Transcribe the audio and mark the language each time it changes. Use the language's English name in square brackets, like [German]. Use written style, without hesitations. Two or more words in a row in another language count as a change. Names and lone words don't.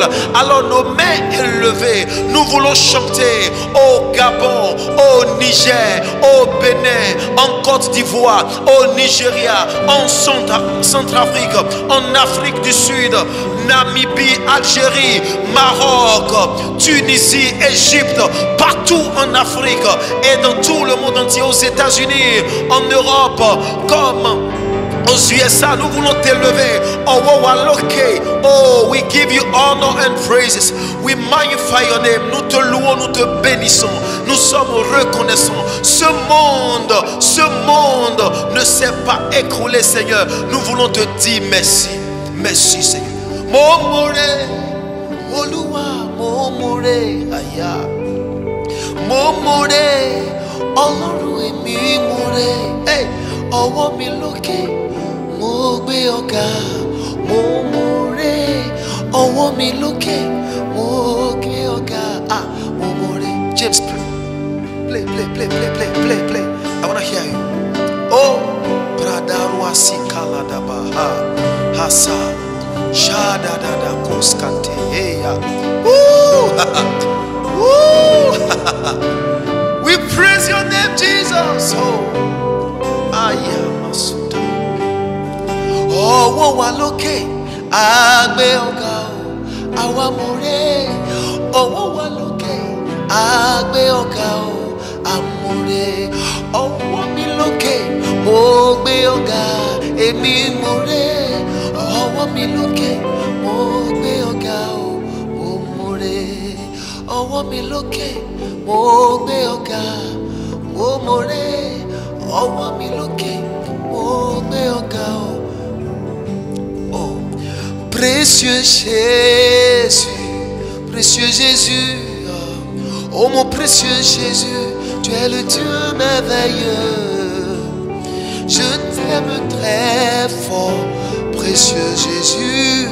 [French] Alors nos mains élevées, nous voulons chanter au Gabon, au Niger, au Bénin, en Côte d'Ivoire, au Nigeria, en Centrafrique, en Afrique du Sud, Namibie, Algérie, Maroc, Tunisie, Égypte, partout en Afrique et dans tout le monde entier, aux États-Unis, en Europe, comme aux USA. Nous voulons t'élever. [English] Oh, we give you honor and praises. We magnify your name. [French] Nous te louons, nous te bénissons. Nous sommes reconnaissants. Ce monde ne s'est pas écroulé, Seigneur. Nous voulons te dire merci. Merci, Seigneur. [Yoruba] Momore, Oluwa, momore, aya. Momore, Ọlọ́run èmi more. Hey, ọwọ́ mi lókè, mo gbé ọ̀gá, mo more. Ọwọ́ mi lókè, mo gbé ọ̀gá, mo more. [English] James, play. I wanna hear you. Oh, Bradarwa Sikaladaba, Hasa, Shadadada Koskante, Heya. We praise your name, Jesus. Oh, Ayamasuta. [Yoruba] Ọwọ́ wa lókè, a gbé ọ̀gá o, àwa more. Ọwọ́ wa lókè, a gbé ọ̀gá o, a more. Ọwọ́ mi lókè, mo gbé ọ̀gá, èmi more. Ọwọ́ mi lókè, mo gbé ọ̀gá o, mo more. Ọwọ́ mi lókè, mo gbé ọ̀gá, mo more. Ọwọ́ mi lókè, mo gbé ọ̀gá o. [French] Oh, précieux Jésus, oh mon précieux Jésus, tu es le Dieu merveilleux. Je t'aime très fort, précieux Jésus.